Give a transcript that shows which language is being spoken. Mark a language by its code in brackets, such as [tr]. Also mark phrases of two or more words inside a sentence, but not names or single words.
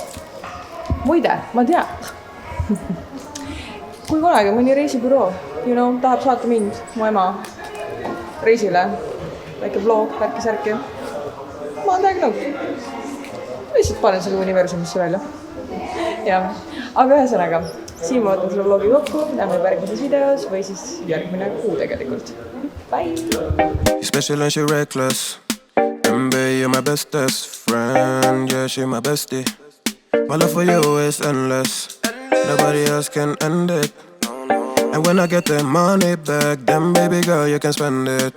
[et] Muide, ma tean, kui kunagi mõni reisibüroo, tahab saata mind, mu ema, reisile, väike vlog, värki-särki, ma olen täiega nõud. Lihtsalt panen selle universumisse välja. Ja, aga ühesõnaga, siin ma võtan selle vlogi kokku, näeme järgmises videos või siis järgmine kuu tegelikult. Bye! [en] Special and she reckless. MB, you're my bestest friend. Yeah, she my bestie. My love for you is endless. Nobody else can end it. And when I get the money back, then baby girl, you can spend it.